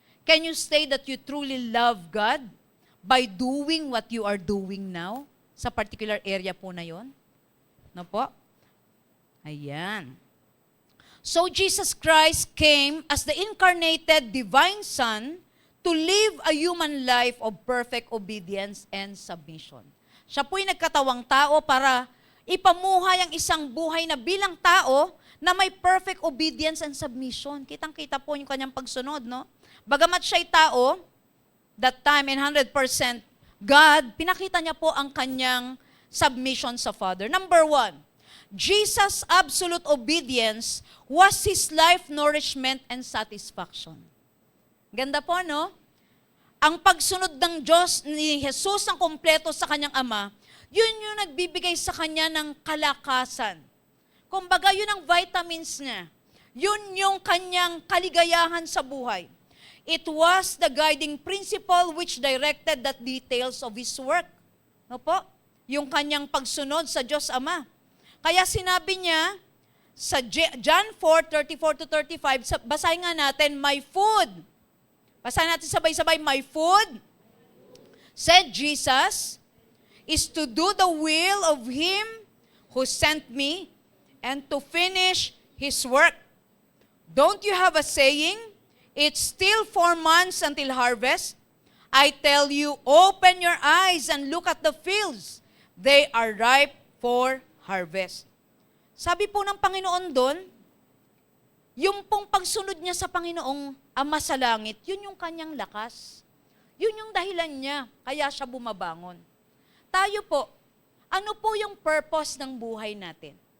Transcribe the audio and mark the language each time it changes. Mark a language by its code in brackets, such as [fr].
[en] Can you say that you truly love God by doing what you are doing now [tl] sa particular area po na yon? No po? Ayan. [en] So Jesus Christ came as the incarnated divine Son to live a human life of perfect obedience and submission. [tl] Siya po'y nagkatawang tao para ipamuhay ang isang buhay na bilang tao na may [en] perfect obedience and submission. [tl] Kitang-kita po yung kanyang pagsunod, no? Bagamat siya'y tao, [en] that time in 100%, God, [tl] pinakita niya po ang kanyang submission sa Father. [en] Number 1, Jesus' absolute obedience was His life nourishment and satisfaction. [tl] Ganda po, no? Ang pagsunod ng Diyos ni Jesus ng kompleto sa kanyang Ama, yun yung nagbibigay sa kanya ng kalakasan. Kumbaga, yun ang vitamins niya. Yun yung kanyang kaligayahan sa buhay. [en] It was the guiding principle which directed the details of His work. [tl] No po? Yung kanyang pagsunod sa Diyos Ama. Kaya sinabi niya sa John 4:34-35, basahin nga natin, [en] my food. [tl] Basahin natin sabay-sabay, [en] my food, said Jesus, is to do the will of Him who sent me and to finish His work. Don't you have a saying, it's still 4 months until harvest? I tell you, open your eyes and look at the fields. They are ripe for harvest. [tl] Sabi po ng Panginoon doon, yung pong pagsunod niya sa Panginoong Ama sa langit, yun yung kanyang lakas. Yun yung dahilan niya, kaya siya bumabangon. Tayo po, ano po yung purpose ng buhay natin?